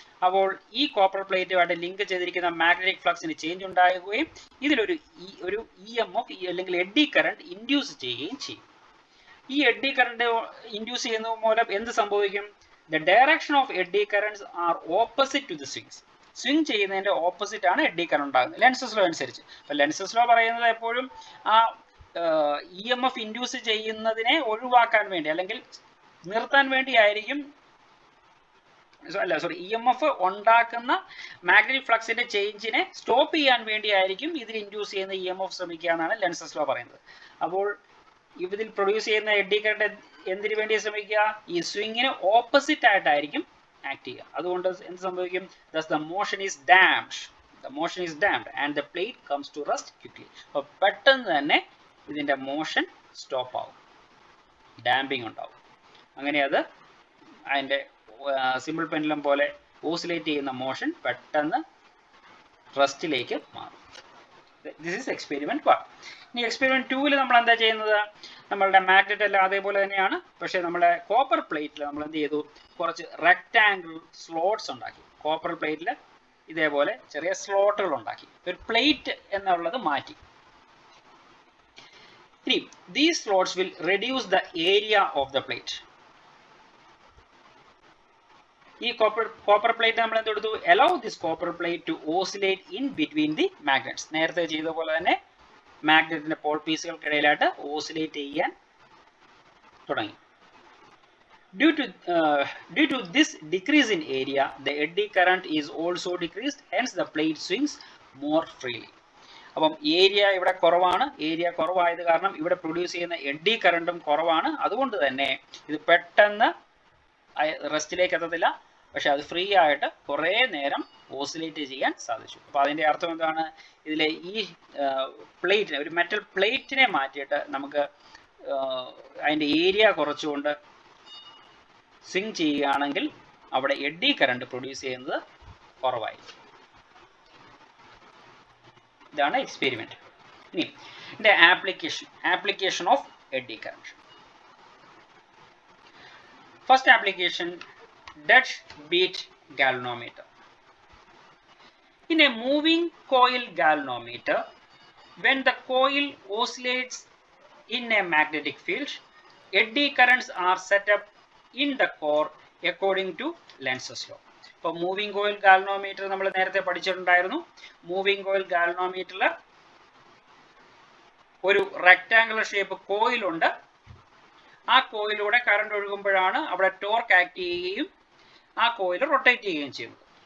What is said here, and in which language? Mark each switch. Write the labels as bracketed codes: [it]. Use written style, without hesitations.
[ml] അപ്പോൾ ഈ copper പ്ലേറ്റുമായിട്ട് link ചെയ്തിരിക്കുന്ന മാഗ്നറ്റിക് ഫ്ലക്സിന് ചേഞ്ച് ഉണ്ടാകുകയും ഇതിലൊരു EMF അല്ലെങ്കിൽ എഡി കറന്റ് ഇൻഡ്യൂസ് ചെയ്യുകയും ചെയ്യും. ഈ എഡി കറന്റ് ഇൻഡ്യൂസ് ചെയ്യുന്നത് മൂലം എന്ത് സംഭവിക്കും? [en] The direction of eddy currents are opposite to the swings. [ml] Swing ചെയ്യുന്നതിന്റെ ഓപ്പോസിറ്റ് ആണ് എഡി കറന്റ് ഉണ്ടാകുന്നത് ലെൻസസ് ലോ അനുസരിച്ച്. അപ്പോൾ ലെൻസസ് ലോ പറയുന്നത് എപ്പോഴും ആ EMF ഇൻഡ്യൂസ് ചെയ്യുന്നതിനെ ഒഴിവാക്കാൻ വേണ്ടി അല്ലെങ്കിൽ നിർത്താൻ വേണ്ടിയായിരിക്കും, EMF ഉണ്ടാക്കുന്ന മാഗ്നറ്റിക് ഫ്ലക്സിന്റെ ചേഞ്ചിനെ സ്റ്റോപ്പ് ചെയ്യാൻ വേണ്ടിയായിരിക്കും ഇതിൽ ഇൻഡ്യൂസ് ചെയ്യുന്ന EMF ശ്രമിക്കുക എന്നാണ് ലെൻസസ് ലോ പറയുന്നത്. അപ്പോൾ ഇതിൽ പ്രൊഡ്യൂസ് ചെയ്യുന്ന എഡി കറന്റ് എന്തിനു വേണ്ടി ശ്രമിക്കുക? ഈ സ്വിങ്ങിന് ഓപ്പോസിറ്റ് ആയിട്ടായിരിക്കും ആക്ട് ചെയ്യുക. അതുകൊണ്ട് എന്ത് സംഭവിക്കും? [en] Thus the motion is damped and the plate comes to rest quickly. [ml] അപ്പോൾ പെട്ടെന്ന് തന്നെ ഇതിന്റെ മോഷൻ സ്റ്റോപ്പ് ആവും, ഡാമ്പിങ് ഉണ്ടാവും. അങ്ങനെ അത് അതിന്റെ സിമ്പിൾ പെൻഡുലം പോലെ ഓസിലേറ്റ് ചെയ്യുന്ന മോഷൻ പെട്ടെന്ന് റെസ്റ്റിലേക്ക് മാറും. [en] This is experiment 1. [ml] ഇനി എക്സ്പെരിമെന്റ് 2 നമ്മൾ എന്താ ചെയ്യുന്നത്? നമ്മളുടെ മാഗ്നറ്റ് എല്ലാം അതേപോലെ തന്നെയാണ്, പക്ഷേ നമ്മുടെ കോപ്പർ പ്ലേറ്റിൽ നമ്മൾ എന്ത് ചെയ്തു? കുറച്ച് റെക്ടാംഗിൾ സ്ലോട്ട്സ് ഉണ്ടാക്കി. കോപ്പർ പ്ലേറ്റിൽ ഇതേപോലെ ചെറിയ സ്ലോട്ടുകൾ ഉണ്ടാക്കി, ഒരു പ്ലേറ്റ് എന്നുള്ളത് മാറ്റി. [en] ഇനി these slots will reduce the area of the plate. [ml] ഈ കോപ്പർ പ്ലേറ്റ് നമ്മൾ എന്തെടുത്തു, [en] allow this copper plate to oscillate in between the magnets. [ml] നേരത്തെ ചെയ്ത പോലെ തന്നെ മാഗ്നറ്റിന്റെ പോൾ പീസുകൾക്കിടയിലായിട്ട് ഓസിലേറ്റ് ചെയ്യാൻ തുടങ്ങി. [en] Due to this decrease in area, the eddy current is also decreased, hence the plate swings more freely. [ml] അപ്പം area ഇവിടെ കുറവാണ്, area കുറവായത് കാരണം ഇവിടെ പ്രൊഡ്യൂസ് ചെയ്യുന്ന എഡ്ഡി കറണ്ടും കുറവാണ്. അതുകൊണ്ട് തന്നെ ഇത് പെട്ടെന്ന് റെസ്റ്റിലേക്ക് എത്തത്തില്ല, പക്ഷെ അത് ഫ്രീ ആയിട്ട് കുറേ നേരം ഓസിലേറ്റ് ചെയ്യാൻ സാധിച്ചു. അപ്പോൾ അതിൻ്റെ അർത്ഥം എന്താണ്, ഇതിലെ ഈ പ്ലേറ്റിനെ, ഒരു മെറ്റൽ പ്ലേറ്റിനെ മാറ്റിയിട്ട് നമുക്ക് അതിൻ്റെ ഏരിയ കുറച്ചുകൊണ്ട് സ്വിങ് ചെയ്യുകയാണെങ്കിൽ അവിടെ എഡ്ഡി കറണ്ട് പ്രൊഡ്യൂസ് ചെയ്യുന്നത് കുറവായിരിക്കും. ഇതാണ് എക്സ്പെരിമെൻറ്റ്. ഇനി ഇതിൻ്റെ application of eddy current. [en] First application, dead beat galvanometer. In a moving coil galvanometer, when the coil oscillates in a magnetic field, eddy currents are set up in the core according to Lenz's law. [ml] ഇപ്പോൾ moving coil galvanometer നമ്മൾ നേരത്തെ പഠിച്ചിട്ടുണ്ടായിരുന്നു. Moving coil ഗാൽവനോമീറ്ററിൽ ഒരു rectangular shape കോയിലുണ്ട്. ആ കോയിലൂടെ current ഒഴുകുമ്പോഴാണ് അവിടെ torque act ചെയ്യുകയും ആ coil rotate ചെയ്യുകയും ചെയ്യുന്നത്.